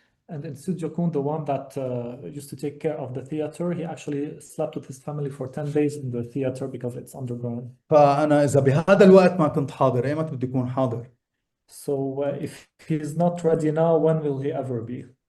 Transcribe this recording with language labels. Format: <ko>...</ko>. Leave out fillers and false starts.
<en>And in Studio Koon, the one that used to take care of the theater, he actually slept with his family for 10 days in the theater because it's underground.</en> <ar>فأنا إذا بهذا الوقت ما كنت حاضر، أيمتى بدي أكون حاضر؟</ar> <en>So if he's not ready now, when will he ever be?</en>